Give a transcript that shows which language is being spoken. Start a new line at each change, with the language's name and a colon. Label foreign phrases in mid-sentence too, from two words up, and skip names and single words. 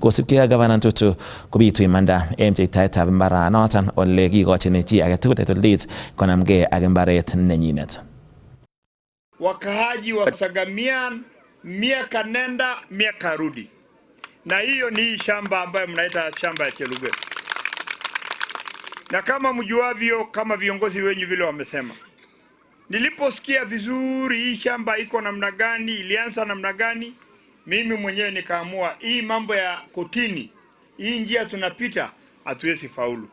Kalenjin: Kosubkei ak Gavana Ntutu kobitu imanda en pcheitaetab mbaranoton ole kikochin chi agetugul
English: title deeds
Kalenjin: konamgei ak mbaret nenyinet.
Swahili: Wakaaji wa Sagamian miaka nenda miaka rudi, na hiyo ni shamba ambayo mnaita shamba ya Chelugwe. Na kama mjuavyo, kama viongozi wenyu vile wamesema, niliposikia vizuri hii shamba iko namna gani, ilianza namna gani, mimi mwenyewe nikaamua hii mambo ya kotini, hii njia tunapita hatuwezi faulu.